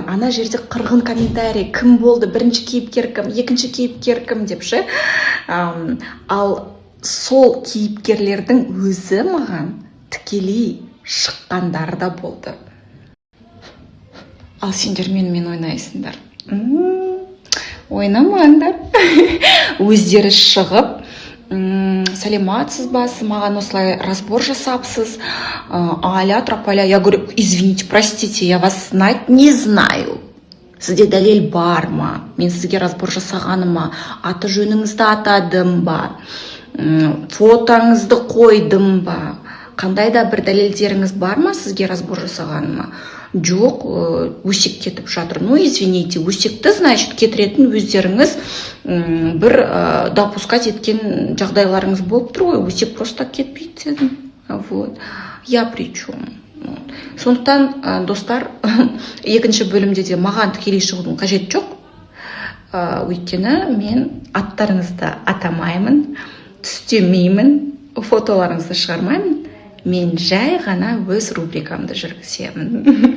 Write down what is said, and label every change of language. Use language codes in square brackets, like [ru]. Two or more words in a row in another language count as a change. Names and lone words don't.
[kk] Ана жерде қырғын комментарий, кім болды, бірінші кейіпкер кім, екінші кейіпкер кім деп Ал сол кейіпкерлердің өзі маған тікелей шыққандары да болды. Ал сендер менімен ойнайсыңдар. Ойнамаңдар. Өздері шығып, сәлематсыз ба, маған осылай разбор жасапсыз, аля, тропаля. [ru] Я говорю, извините, простите, я вас знать не знаю. [kk] Сізде дәлел бар ма? Мен сізге разбор жасағаныма, аты жөніңізді атадым ба? Фотоңызды қойдым ба? Қандай да бір дәлелдеріңіз бар ма сізге разбор жасағаныма? Жоқ, өсек кетіп жатыр. Извините, өсекті, значит, кетіретін өздеріңіз бір допускать еткен жағдайларыңыз болып тұр ғой. Өсек просто кетпейді дедім. [ru] Я при чем? [kk] Сондықтан, достар, екінші бөлімде де маған тікелей шығудың қажет жоқ. Өйткені мен аттарыңызды атамаймын, түстемеймін, фотоларыңызды шығармаймын. Мен жай ғана өз рубрикамды жүргіземін.